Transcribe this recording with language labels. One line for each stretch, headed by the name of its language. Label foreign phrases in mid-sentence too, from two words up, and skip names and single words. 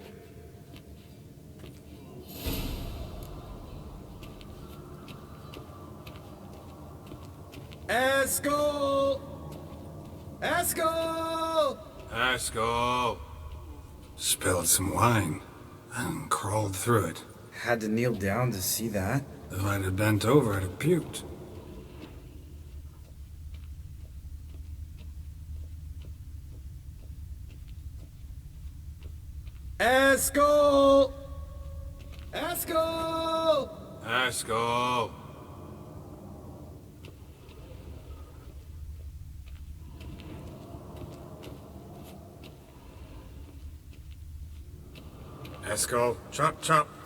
English: Eskel! Eskel! Eskel! Spilled some wine and crawled through it. Had to kneel down to see that. If I'd have bent over, I'd have puked. Eskel! Eskel! Eskel! Eskel, chop chop.